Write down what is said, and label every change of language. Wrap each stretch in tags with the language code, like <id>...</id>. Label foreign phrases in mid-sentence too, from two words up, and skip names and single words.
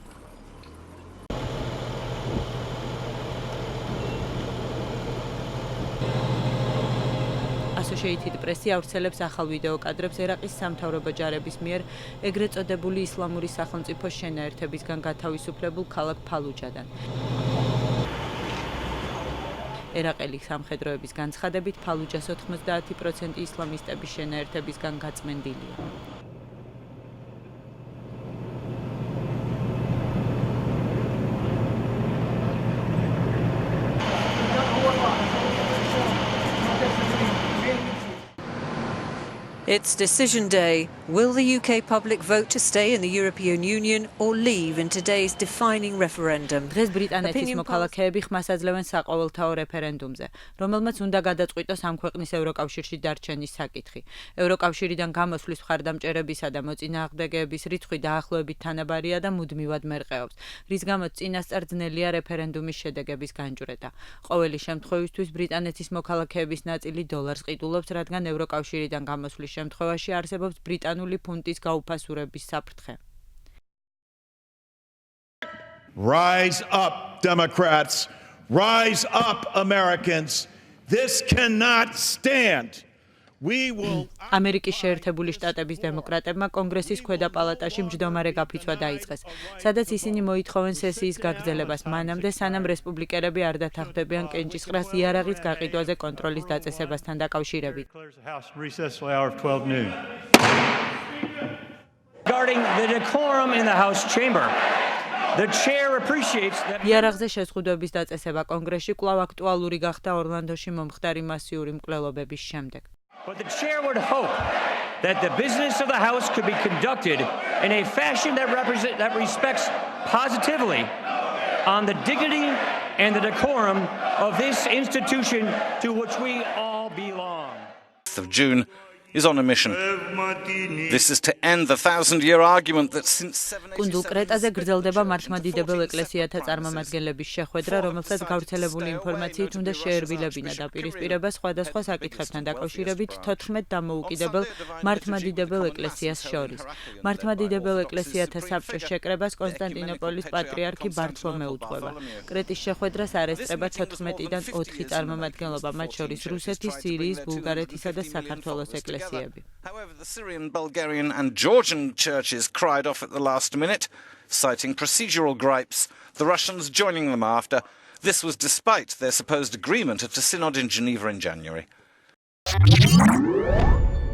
<ka>Associated Press ავრცელებს ახალ ვიდეო კადრებს ერაყის სამთავრობო ჯარების მიერ ეგრეთ წოდებული ისლამური სახელმწიფოს შენაერთებისგან გათავისუფლებულ ქალაქ ფალუჯადან. ერაყელი სამხედროების განცხადებით ფალუჯას 90% ისლამისტების შენაერთებისგან გაწმენდილია.</ka> <en>It's decision day. Will the UK public vote to stay in the European Union or leave in today's defining referendum?</en> <ka>დღეს ბრიტანეთის მოქალაქეები ხმას აძლევენ საყოველთაო რეფერენდუმზე, რომელმაც უნდა გადაწყვიტოს ამ ქვეყნის ევროკავშირში დარჩენის საკითხი. ევროკავშირიდან გამოსვლის მხარდამჭერებისა და მოწინააღმდეგეების რიცხვი დაახლოებით თანაბარია და მუდმივად მერყეობს, რის გამოც წინასწარ ძნელია რეფერენდუმის შედეგების განჭვრეტა. ყოველი შემთხვევისთვის ბრიტანეთის მოქალაქეების ნაწილი დოლარს ყიდულობს, რადგან ევროკავშირიდან გამოსვლის შემთხვევაში არსებობს ბრიტანული ფუნტის გაუფასურების საფრთხე.</ka> <en>Rise up, Democrats. Rise up, Americans. This cannot stand.</en> <ka>ამერიკის შეერთებული შტატების დემოკრატებმა კონგრესის ქვედა პალატაში მჯდომარე გაფიცვა დაიწყეს, სადაც ისინი მოითხოვენ სესიის გაგრძელებას მანამდე, სანამ რესპუბლიკელები არ დათანხმდებიან კენჭისყრას იარაღის გაყიდვაზე კონტროლის დაწესებასთან დაკავშირებით.</ka> <en>Regarding the decorum in the House chamber, the chair appreciates that</en> <ka>იარაღზე შეზღუდვების დაწესება კონგრესში კვლავ აქტუალური გახდა ორლანდოში მომხდარი მასიური მკვლელობების შემდეგ.</ka> <en>But the chair would hope that the business of the House could be conducted in a fashion that respects positively on the dignity and the decorum of this institution to which we all belong. Of June is on a mission. This is to end the 1000-year argument that since 7</en> <ka>კუნძულ კრეტაზე გრძელდება მართლმადიდებელ ეკლესიათა წარმომადგენლების შეხვედრა, რომელსაც გავრცელებული ინფორმაციით უნდა შეერბილებინა დაპირისპირება სხვადასხვა საკითხებთან დაკავშირებით 14 დამოუკიდებელ მართლმადიდებელ ეკლესიას შორის. მართლმადიდებელ ეკლესიათა საბჭოს შეკრებას კონსტანტინოპოლის პატრიარქი ბართლომე უთყვება. კრეტის შეხვედრას არ ესწრება 14-დან 4 წარმომადგენლობა, მათ შორის რუსეთის, სირიის, ბულგარეთისა და საქართველოს ეკლესიები.</ka> <en>However, the Syrian, Bulgarian and Georgian churches cried off at the last minute, citing procedural gripes, the Russians joining them after. This was despite their supposed agreement at a synod in Geneva in January.</en>